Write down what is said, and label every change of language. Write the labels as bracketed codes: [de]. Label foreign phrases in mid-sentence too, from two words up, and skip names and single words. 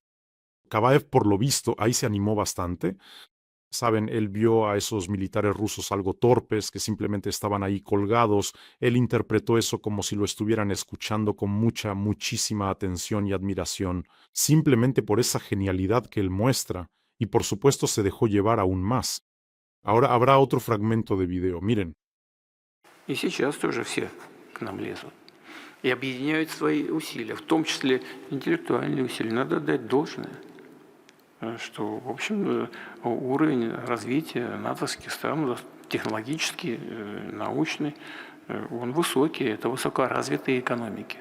[es] Kavaev, por lo visto, ahí se animó bastante. Saben, él vio a esos militares rusos algo torpes, que simplemente estaban ahí colgados. Él interpretó eso como si lo estuvieran escuchando con muchísima atención y admiración, simplemente por esa genialidad que él muestra, y por supuesto se dejó llevar aún más. Ahora habrá otro fragmento de video, miren. [ru] И сейчас тоже все к нам лезут. И объединяют свои усилия, в том числе интеллектуальные усилия. Надо отдать должное, что, в общем, уровень развития натовских стран, технологический, научный, он высокий, это высокоразвитые экономики.